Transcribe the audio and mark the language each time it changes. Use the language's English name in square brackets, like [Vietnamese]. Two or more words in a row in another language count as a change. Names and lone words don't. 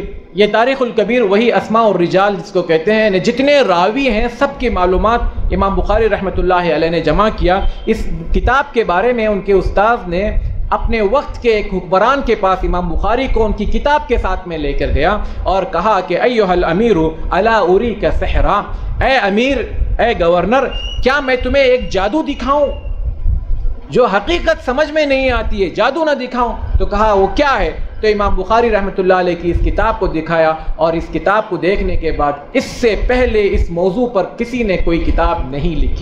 [Urdu] یہ تاریخ الکبیر وہی [Arabic] اسماء الرجال [Urdu] جس کو کہتے ہیں، جتنے راوی ہیں سب کی معلومات امام بخاری [Arabic] رحمۃ اللہ علیہ [Urdu] نے جمع کیا۔ اس کتاب کے بارے میں ان کے استاذ نے اپنے وقت کے ایک حکمران کے پاس امام بخاری کو ان کی کتاب کے ساتھ میں لے کر گیا اور کہا کہ [Arabic] ایھا الامیر الا اریک سحرا، [Urdu] اے امیر، اے گورنر، کیا میں تمہیں ایک جادو دکھاؤں جو حقیقت سمجھ میں نہیں آتی ہے، جادو نہ دکھاؤں؟ تو کہا وہ کیا ہے؟ تو امام بخاری [Arabic] رحمۃ اللہ علیہ [Urdu] کی اس کتاب کو دکھایا، اور اس کتاب کو دیکھنے کے بعد اس سے پہلے اس موضوع پر کسی نے کوئی کتاب نہیں لکھی۔